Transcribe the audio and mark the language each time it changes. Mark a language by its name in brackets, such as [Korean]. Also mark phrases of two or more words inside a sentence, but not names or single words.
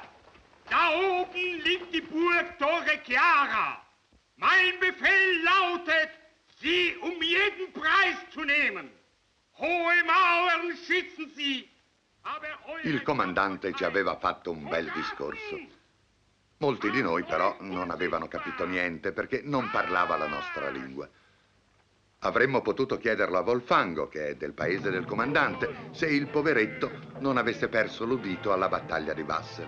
[German] Da oben liegt die Burg Torre Chiara. Mein Befehl lautet, sie um jeden Preis zu nehmen. Hohe Mauern schützen sie. [Italian] Il comandante ci aveva fatto un bel discorso. Molti di noi però non avevano capito niente perché non parlava la nostra lingua. Avremmo potuto chiederlo a Volfango, che è del paese del comandante, se il poveretto non avesse perso l'udito alla battaglia di Wassel.